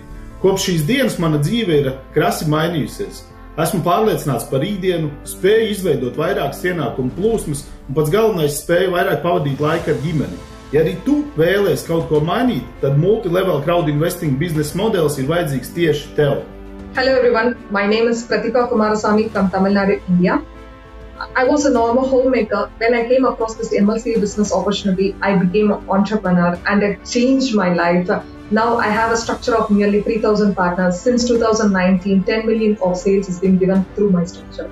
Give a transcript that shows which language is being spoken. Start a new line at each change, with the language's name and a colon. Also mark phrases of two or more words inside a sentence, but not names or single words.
Latvian: Kopš šīs dienas mana dzīve ir krasi mainījusies. Esmu pārliecināts par rītdienu, spēju izveidot vairākas ienākumu plūsmas un pats galvenais spēju vairāk pavadīt laiku ar ģimeni. Ja arī tu vēlies kaut ko mainīt, tad
English: multilevel crowdinvesting business
Latvian: modelis ir vajadzīgs tieši tev.
English: Hello everyone, my name is Pratika Kumarasamy from Tamil Nadu, India. I was a normal homemaker. When I came across this MLCI business opportunity, I became an entrepreneur and it changed my life. Now I have a structure of nearly 3,000 partners. Since 2019, 10 million of sales has been given through my structure.